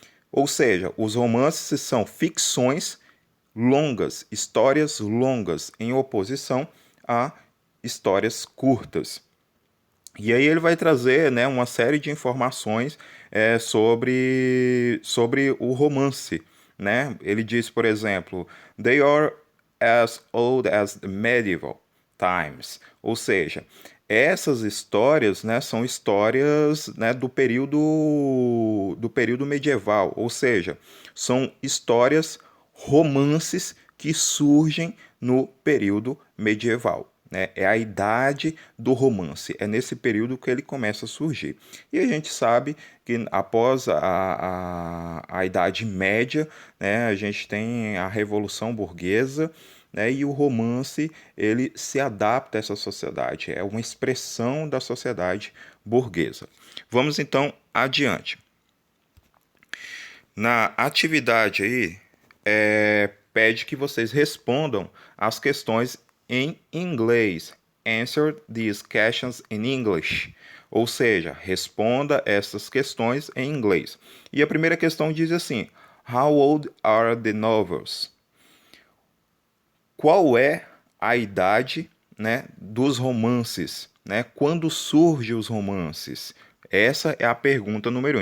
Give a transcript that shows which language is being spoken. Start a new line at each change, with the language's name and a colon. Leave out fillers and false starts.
Portuguese: Ou seja, os romances são ficções longas, histórias longas, em oposição a histórias curtas. E aí ele vai trazer, né, uma série de informações sobre o romance. Né? Ele diz, por exemplo,
English: they are as old as the medieval times.
Portuguese: Ou seja, essas histórias, né, são histórias, né, do período medieval. Ou seja, são histórias, romances que surgem no período medieval. Né? É a idade do romance, é nesse período que ele começa a surgir. E a gente sabe que após a Idade Média, né, a gente tem a Revolução Burguesa, né, e o romance ele se adapta a essa sociedade, é uma expressão da sociedade burguesa. Vamos então adiante. Na atividade aí, pede que vocês respondam as questões em inglês.
English: Answer these questions in English.
Portuguese: Ou seja, responda essas questões em inglês. E a primeira questão diz assim:
English: How old are the novels?
Portuguese: Qual é a idade, né, dos romances? Né? Quando surgem os romances? Essa é a pergunta número 1.